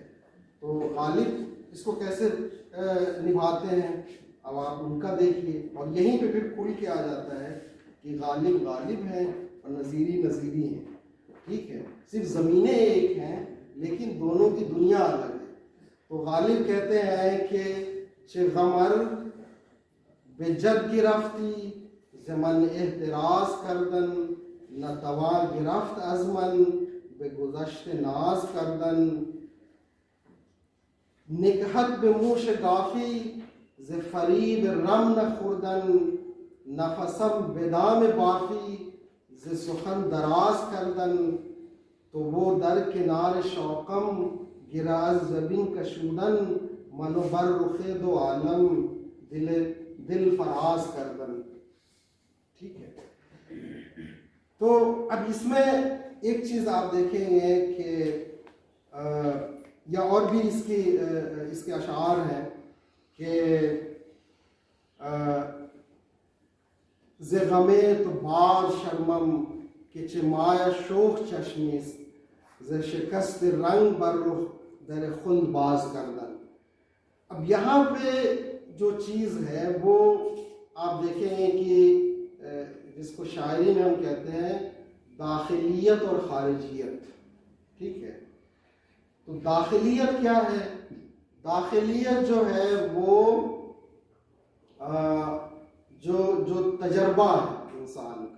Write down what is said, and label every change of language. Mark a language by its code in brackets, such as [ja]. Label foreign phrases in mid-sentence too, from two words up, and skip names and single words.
[ur] تو غالب اس کو کیسے نبھاتے ہیں اب آپ ان کا دیکھیے. اور یہیں پہ پھر کھل کے آ جاتا ہے کہ غالب غالب ہیں اور نظیری نظیری ہیں، ٹھیک ہے. صرف زمینیں ایک ہیں لیکن دونوں کی دنیا الگ ہے. تو غالب کہتے ہیں کہ [fa] چه غمر به جد گرفتی ز من احتراز کردن، نتوان گرفت از من به گذشت ناز کردن، نکهت به موش گافی ز فریب رم نخوردن، نفسم به دام بافی ز سخن دراز کردن، تو وہ در کنار شوقم گرا از زبین کشودن، منو بر رخ دو عالم دل فراز کردن، [ur] ٹھیک ہے. تو اب اس میں ایک چیز آپ دیکھیں گے کہ یا اور بھی اس کے اشعار ہیں کہ [fa] ز غمے تو باز شرمم کہ چه مایه شوخ چشمیست، ز شکست رنگ بر رخ در خلد باز کردن. [ur] اب یہاں پہ جو چیز ہے وہ آپ دیکھیں گے کہ جس کو شاعری میں ہم کہتے ہیں داخلیت اور خارجیت. ٹھیک ہے. تو داخلیت کیا ہے؟ داخلیت جو ہے وہ جو تجربہ ہے انسان کا.